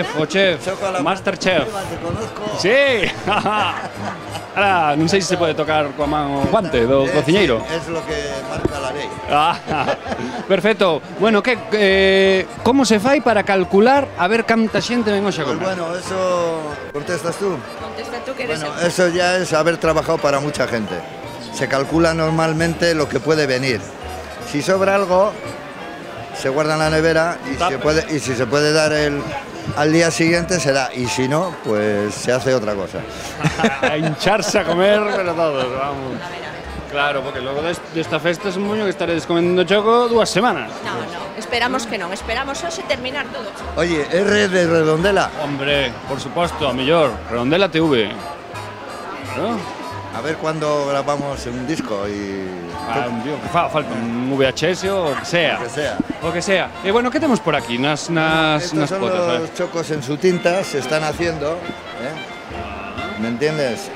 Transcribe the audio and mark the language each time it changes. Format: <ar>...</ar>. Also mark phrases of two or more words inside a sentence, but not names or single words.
<es>cocina. Masterchef. Sí.</es> <gl>Ahora, non sei se se pode tocar coa man o guante do cociñeiro.</gl> <es>Es lo que marca la ley. Perfecto.</es> <gl>Bueno, como se fai para calcular a ver canta xente ven hoxe a</gl> <es>Pues</es> <gl>comer?</gl> <es>bueno, eso contestas tú. Contesta tú que eres Bueno, eso ya es haber trabajado para mucha gente. Se calcula normalmente lo que puede venir. Si sobra algo, se guarda en la nevera y si se puede dar al día siguiente será, y si no, pues se hace otra cosa. A hincharse a comer, pero todos, vamos.</es> <gl>Claro, porque logo desta festa es un moño que estaredes comendo choco 2 semanas. No, esperamos que non, esperamos hoxe terminar todo.</gl> <es>Oye, R de Redondela.</es> <gl>Hombre, por suposto, a mellor, Redondela TV.</gl> <es>Claro. A ver cuándo grabamos un disco y... Tío, que falta un VHS o que sea. O que sea.</es> <gl>E bueno, que temos por aquí nas</gl> <es>Estos son</es> <gl>potas?</gl> <es>los chocos en su tinta, se están haciendo, ¿me entiendes?</es>